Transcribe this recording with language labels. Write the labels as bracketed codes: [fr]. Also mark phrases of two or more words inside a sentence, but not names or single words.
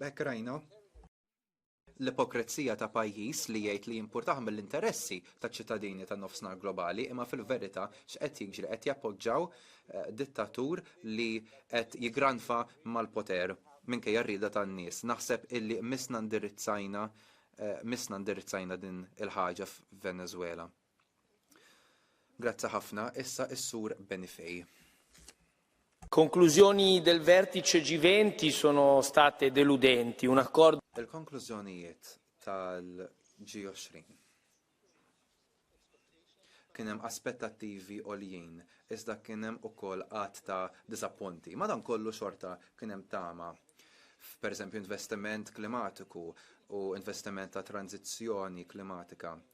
[mt] Bekk rajna l-ipokrezija ta' pajjiż li jgħid li jimpurtaħ mill-interessi taċ ċittadini tan-nofsinhar globali, imma fil-verità x'qed jiġri qed jappoġġaw dittatur li qed jigranfa mal-poter minkejja rrieda tan-nies. Naħseb illi misna ndirizzajna din il-ħaġa f'Venezuela. Grazzi ħafna, issa is-sur Benifej. [it] Conclusioni del vertice G20 sono state deludenti. Un accordo. [mt] Il-konklużjonijiet tal-G20 kien hemm aspettattivi għoljin, iżda kien hemm ukoll qatt ta' disappunti. Madankollu xorta kien hemm tama. Pereżempju investiment klimatiku u investiment ta' tranzizzjoni klimatika.